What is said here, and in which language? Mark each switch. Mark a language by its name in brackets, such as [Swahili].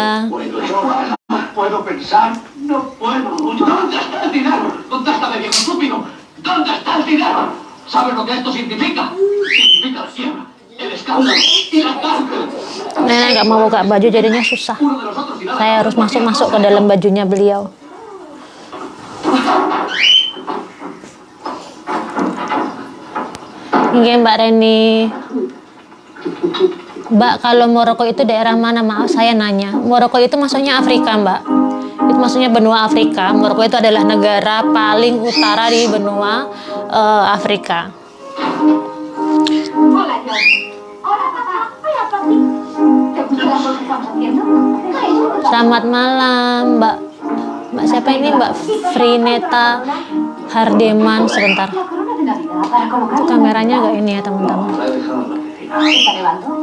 [Spanish] No puedo pensar, no puedo. ¿Dónde está el dinero? Contéstame, viejo estúpido. ¿Dónde está el dinero? ¿Sabes lo que esto significa? Significa la quiebra, el escándalo y la cárcel. [Indonesian] Nenek nggak mau buka baju jadinya susah. Saya harus masuk ke dalam bajunya beliau. Oke Mbak Reni. Mbak, kalau Maroko itu daerah mana? Maaf saya nanya. Maroko itu maksudnya Afrika Mbak. Itu maksudnya benua Afrika. Maroko itu adalah negara paling utara di benua Afrika. [Spanish] Hola, George. Hola, papá. Hola, papi. ¿Te gusta la cosa que estamos haciendo? [Indonesian] Selamat malam Mbak. Mbak siapa ini? Mbak Frineta Hardeman. Sebentar. [Spanish] La corona de Navidad para colocarla. [Indonesian] Kameranya agak ini ya teman-teman. [Spanish] ¿Está nevando?